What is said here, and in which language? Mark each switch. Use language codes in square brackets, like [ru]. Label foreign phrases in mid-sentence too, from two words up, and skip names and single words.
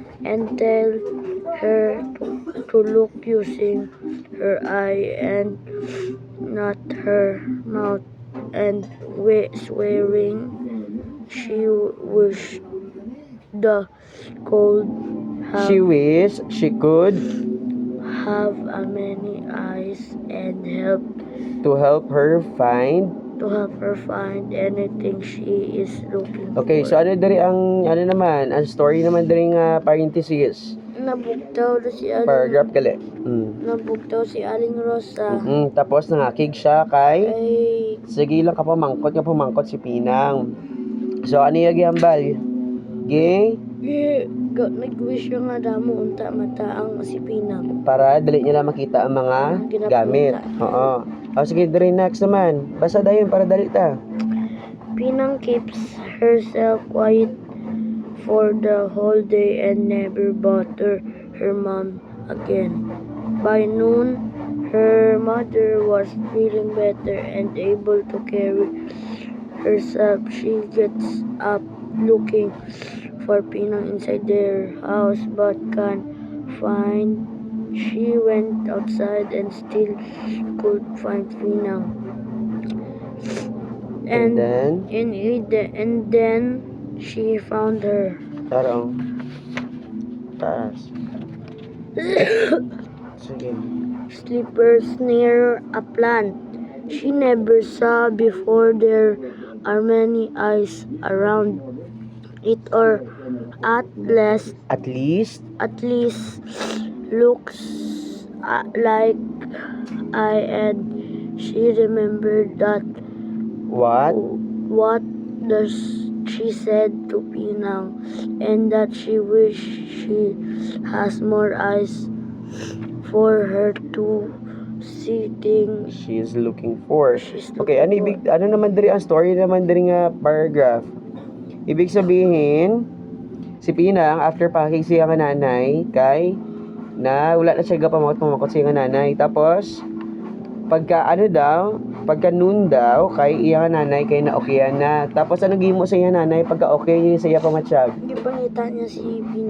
[en] and tell her to look using her eye and not her mouth, and swearing she wished she could have a many eyes and help to help her find. anything she is looking Okay, for. so [hil] ano diri ang ano naman, ang story naman diri nga parenthesis. Nabugtaw na si Aling Paragraph gali. Nabugtaw si Aling Rosa Tapos nangakig siya kay ay sige lang ka pamangkot si Pinang. So ano yung gihambal? nag-wish siya nga damo unta mata ang si Pinang. Para dali nila makita ang mga gamit. Oo. O sige, diri next naman. Basta dayon para dali ta. [en] Pinang keeps herself quiet for the whole day and never bother her mom again. By noon, her mother was feeling better and able to carry herself. She gets up looking for Pinang inside their house but can't find. She went outside and still could find Pinang. And then? And then she found her. [hil] Tarong. Taas. Sige. [en] Slippers near a plant she never saw before. There are many eyes around it, or at least looks like and she remembered that what does she said to Pinang, and that she wish she has more eyes for her to see things She's looking for. she's Okay, looking for. [hil] ano naman diri ang story naman diri nga paragraph. [tl] Ibig sabihin, [hil] si Pinang after pakig siya nga nanay kay na wala na siya pamakot siya nga nanay. Tapos pagka noon daw kay iya nga nanay kay na okay na. Tapos ano gihimo sa iya nanay pagka okay niya sa iya pamatsyag? Gipangita niya si Pinang.